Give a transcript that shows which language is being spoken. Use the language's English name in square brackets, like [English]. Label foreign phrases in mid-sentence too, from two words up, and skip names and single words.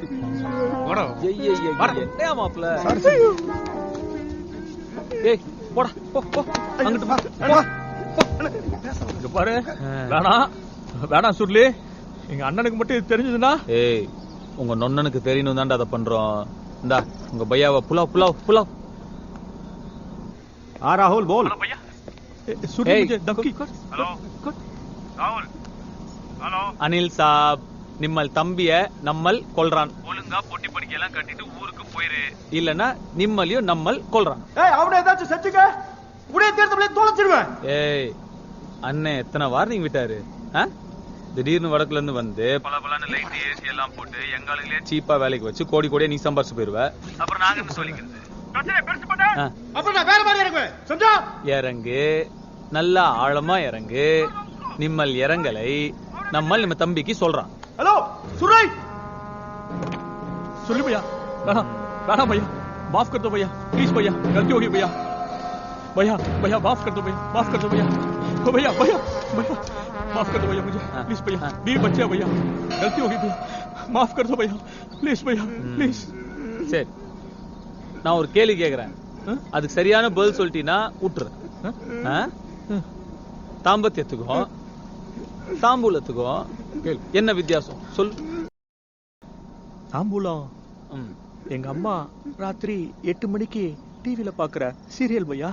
[Tamil] என்னையா மாப்ள? ஏய் போடா போ போ அங்கிட்டு போ. இங்க பாரு, வேணாம் சுருளி. எங்க அண்ணனுக்கு மட்டும் இது தெரிஞ்சதுன்னா. ஏய் உங்க நொண்ணனுக்கு தெரியணும் தான்டா அதை பண்றோம். இந்தா உங்க பையாவை புலாவ் புலாவ் புலாவ். [Hindi] राहुल बोल। सुरली मुझे धमकी कर। हेलो राहुल। हेलो [Tamil] அனில் சாப், நிம்மல் தம்பிய நம்மல் கொல்றான். ஒழுங்கா பொட்டி படிக்கலாம் கட்டிட்டு ஊருக்கு போயிரு. இல்லனா நிம்மலியும் நம்மல் கொல்றான். ஏய் அவனை ஏதாச்சும் செஞ்சுக்க, உடைய தேர்தலே தொலைச்சிடுவேன். ஏய் அண்ணே எத்தனை வார்னிங் விட்டாரு? திடீர்னு வடக்குல இருந்து வந்து பலபலன்னு [English] light AC [Tamil] எல்லாம் போட்டு எங்காலுங்களே சீப்பா வேலைக்கு வச்சு கோடி கோடியா நீ சம்பாரிச்சு போயிருவ. அப்புறம் நாங்க என்ன சொல்லிக்கிறது? பிரச்சனை பெருசு பண்ண அப்புறம் நான் வேற மாதிரி இறங்குவேன். समझा? இறங்கு, நல்லா ஆழமா இறங்கு. நிம்மல் இறங்கலை நம்மல் நம்ம தம்பிக்கு சொல்றான். [Hindi] हेलो सुन रही? सुरली भैया, राणा भैया, माफ कर दो भैया, प्लीज भैया, गलती हो गई भैया. भैया भैया माफ कर दो भैया, माफ कर दो भैया. ओ भैया भैया भैया माफ कर दो भैया मुझे, प्लीज भैया. बीवी बच्चे भैया, गलती हो गई भैया, माफ कर दो भैया, प्लीज भैया, प्लीज. [Tamil] சரி நான் ஒரு கேள்வி கேக்குறேன், அதுக்கு சரியான பதில் சொல்லிட்டீனா விட்டுறேன். தாம்பத்தியத்துக்கும் தாம்பூலத்துக்கும் என்ன வித்தியாசம் சொல். தாம்பூலம் எங்க அம்மா ராத்திரி 8 மணிக்கு டிவில பாக்குற சீரியல் பையா.